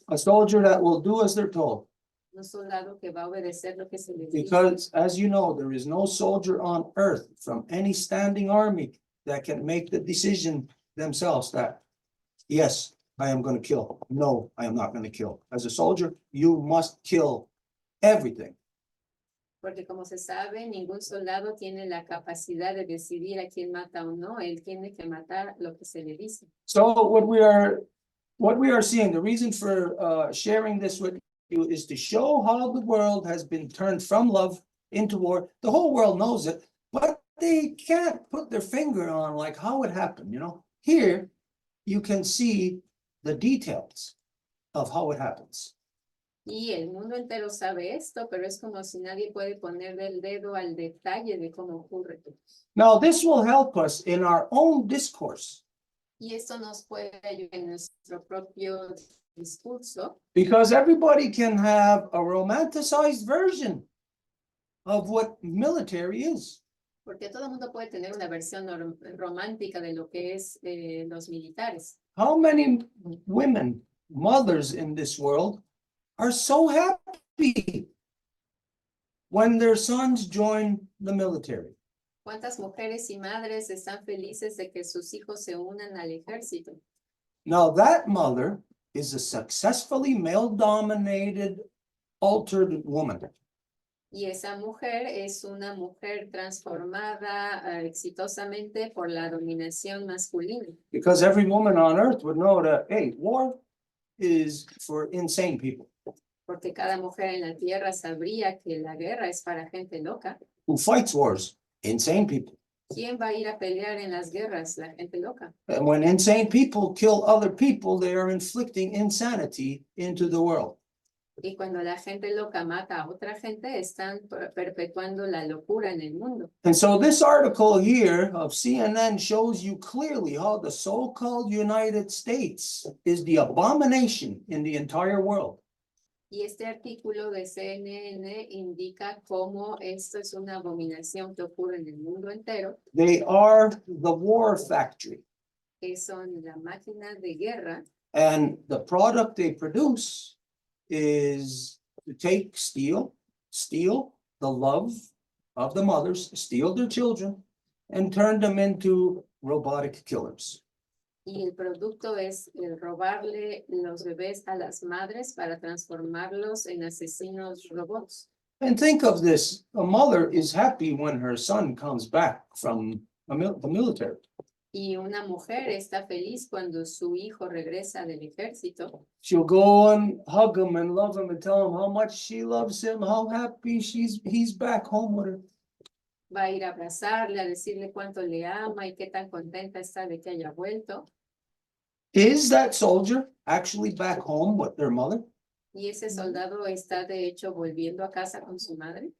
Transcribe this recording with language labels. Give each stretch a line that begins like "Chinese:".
English: A soldier that will do as they're told.
Spanish: Un soldado que va a obedecer lo que se le dice.
English: Because, as you know, there is no soldier on earth from any standing army that can make the decision themselves that, yes, I am going to kill. No, I am not going to kill. As a soldier, you must kill everything.
Spanish: Porque como se sabe, ningún soldado tiene la capacidad de decidir a quién mata o no. Él tiene que matar lo que se le dice.
English: So what we are seeing, the reason for sharing this with you is to show how the world has been turned from love into war. The whole world knows it, but they can't put their finger on like how it happened, you know. Here, you can see the details of how it happens.
Spanish: Y el mundo entero sabe esto, pero es como si nadie puede poner el dedo al detalle de cómo ocurre.
English: Now, this will help us in our own discourse.
Spanish: Y esto nos puede ayudar en nuestro propio discurso,
English: Because everybody can have a romanticized version of what military is.
Spanish: porque todo el mundo puede tener una versión romántica de lo que es los militares.
English: How many women, mothers in this world, are so happy when their sons join the military?
Spanish: ¿Cuántas mujeres y madres están felices de que sus hijos se unan al ejército?
English: Now that mother is a successfully male-dominated, altered woman.
Spanish: Y esa mujer es una mujer transformada exitosamente por la dominación masculina.
English: Because every woman on earth would know that, hey, war is for insane people
Spanish: Porque cada mujer en la tierra sabría que la guerra es para gente loca.
English: who fights wars, insane people.
Spanish: ¿Quién va a ir a pelear en las guerras? La gente loca.
English: And when insane people kill other people, they are inflicting insanity into the world.
Spanish: Y cuando la gente loca mata a otra gente, están perpetuando la locura en el mundo.
English: And so this article here of CNN shows you clearly how the so-called United States is the abomination in the entire world.
Spanish: Y este artículo de CNN indica cómo esto es una abominación que ocurre en el mundo entero,
English: They are the war factory,
Spanish: que son la máquina de guerra,
English: and the product they produce is to steal the love of the mothers, steal their children, and turn them into robotic killers.
Spanish: y el producto es el robarle los bebés a las madres para transformarlos en asesinos robots.
English: And think of this, a mother is happy when her son comes back from the military.
Spanish: Y una mujer está feliz cuando su hijo regresa del ejército.
English: She'll go and hug him and love him and tell him how much she loves him, how happy he's back home with her.
Spanish: Va a ir a abrazarle, a decirle cuánto le ama y qué tan contenta está de que haya vuelto.
English: Is that soldier actually back home with their mother?
Spanish: Y ese soldado está de hecho volviendo a casa con su madre,